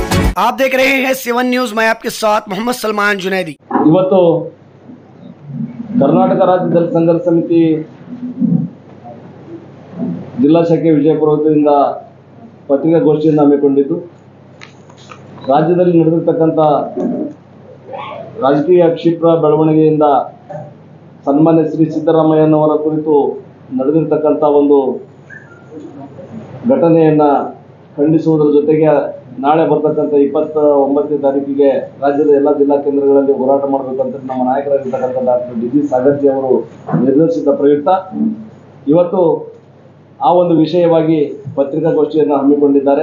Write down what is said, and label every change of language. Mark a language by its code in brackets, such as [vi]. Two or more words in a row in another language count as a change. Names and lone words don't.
[hi] आप देख रहे हैं 7 न्यूज। मैं आपके साथ मोहम्मद सलमान जुनैदी। [kn] ಇವತ್ತು ಕರ್ನಾಟಕ ರಾಜ್ಯ ದಲಿತ ಸಂಘರ್ಷ ಸಮಿತಿ ಜಿಲ್ಲಾ ಶಾಖೆ ವಿಜಯಪುರ ವತಿಯಿಂದ ಪತ್ರಿಕಾಗೋಷ್ಠಿಯನ್ನು ಹಮ್ಮಿಕೊಂಡಿದ್ದು, ರಾಜ್ಯದಲ್ಲಿ ನಡೆದಿರತಕ್ಕಂಥ ರಾಜಕೀಯ ಕ್ಷಿಪ್ರ ಬೆಳವಣಿಗೆಯಿಂದ ಸನ್ಮಾನ್ಯ ಶ್ರೀ ಸಿದ್ದರಾಮಯ್ಯನವರ ಕುರಿತು ನಡೆದಿರತಕ್ಕಂಥ ಒಂದು ಘಟನೆಯನ್ನು ಖಂಡಿಸುವುದರ ಜೊತೆಗೆ ನಾಳೆ ಬರ್ತಕ್ಕಂಥ 29ನೇ ತಾರೀಕಿಗೆ ರಾಜ್ಯದ ಎಲ್ಲ ಜಿಲ್ಲಾ ಕೇಂದ್ರಗಳಲ್ಲಿ ಹೋರಾಟ ಮಾಡಬೇಕಂತ ನಮ್ಮ ನಾಯಕರಾಗಿರ್ತಕ್ಕಂಥ ಡಾಕ್ಟರ್ ಡಿ ಜಿ ಸಾಗರ್ಜಿ ಅವರು ನಿರ್ದೇಶಿಸಿದ ಪ್ರಯುಕ್ತ ಇವತ್ತು ಆ ಒಂದು ವಿಷಯವಾಗಿ ಪತ್ರಿಕಾಗೋಷ್ಠಿಯನ್ನು ಹಮ್ಮಿಕೊಂಡಿದ್ದಾರೆ.